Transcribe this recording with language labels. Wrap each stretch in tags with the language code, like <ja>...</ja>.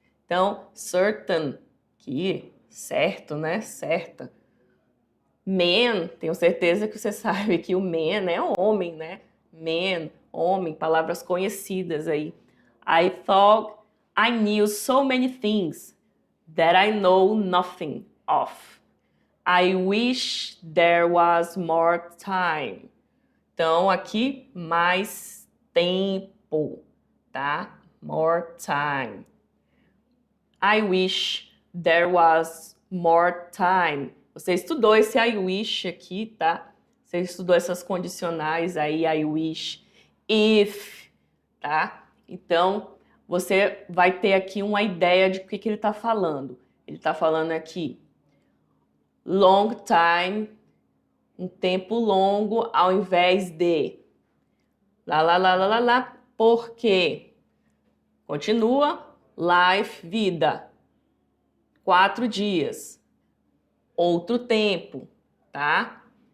<pt>Então, certain, que certo, né? Certa. Man, tenho certeza que você sabe que o man é homem, né? Man, homem, palavras conhecidas aí.</pt> <en>I thought I knew so many things that I know nothing of. I wish there was more time.</en> <pt>Então, aqui, mais tempo, tá?</pt> <en>More time. I wish there was more time.</en> <pt>Você estudou esse I wish aqui, tá? Você estudou essas condicionais aí, I wish, if, tá? Então, você vai ter aqui uma ideia de o que ele está falando. Ele está falando aqui</pt> <en>long time,</en> <pt>um tempo longo, ao invés de lá, porque continua, life, vida, 4 dias, outro tempo, tá?</pt>